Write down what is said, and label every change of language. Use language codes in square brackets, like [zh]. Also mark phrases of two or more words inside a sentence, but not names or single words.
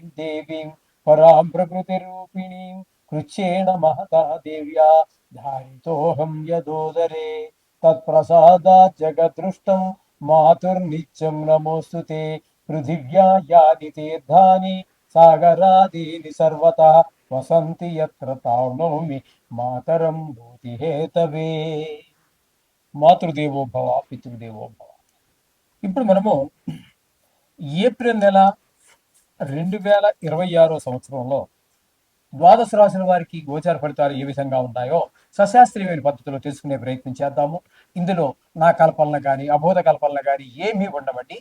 [sa] देवीं परां प्रकृतिरूपिणीं कृच्छ्रेण महता देव्या धारितोऽहं यदोदरे तत्प्रसादात् जगदृष्टं मातुर्नित्यं नमोऽस्तु ते पृथिव्या यानि तीर्थानि सागरादीनि सर्वतः वसन्ति यत्र तावनोमि मातरं भूतिहेतवे మాతృదేవో భవ పితృదేవో భవ. [te] ఇప్పుడు మనము ఏప్రిల్ నెల 2026 సంవత్సరంలో ద్వాదశ రాశుల వారికి గోచార ఫలితాలు ఏ విధంగా ఉన్నాయో సశాస్త్రీయమైన పద్ధతిలో తెలుసుకునే ప్రయత్నం చేద్దాము. ఇందులో నా కల్పనలు కానీ అబోధ కల్పనలు కానీ ఏమీ ఉండవండి.